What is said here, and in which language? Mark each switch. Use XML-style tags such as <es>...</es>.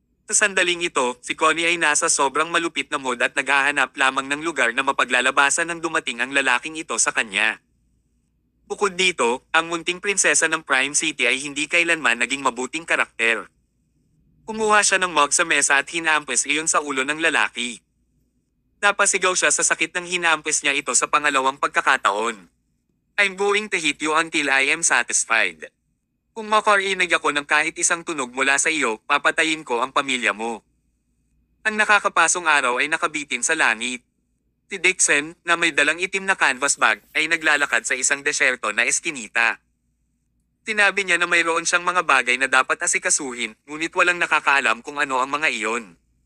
<tl>Sa sandaling ito, si Connie ay nasa sobrang malupit na mood at naghahanap lamang ng lugar na mapaglalabasan nang dumating ang lalaking ito sa kanya. Bukod dito, ang munting prinsesa ng Prime City ay hindi kailanman naging mabuting karakter. Kumuha siya ng mug sa mesa at hinampes iyon sa ulo ng lalaki. Napasigaw siya sa sakit ng hinampes niya ito sa pangalawang pagkakataon.</tl> <en>I'm going to hit you until I am satisfied.</en> <tl>Kung makarinig ako ng kahit isang tunog mula sa iyo, papatayin ko ang pamilya mo. Ang nakakapasong araw ay nakabitin sa langit. Si Dixon, na may dalang itim na canvas bag, ay naglalakad sa isang desyerto na eskinita. Sinabi niya na mayroon siyang mga bagay na dapat asikasuhin, ngunit walang nakakaalam kung ano ang mga iyon.</tl>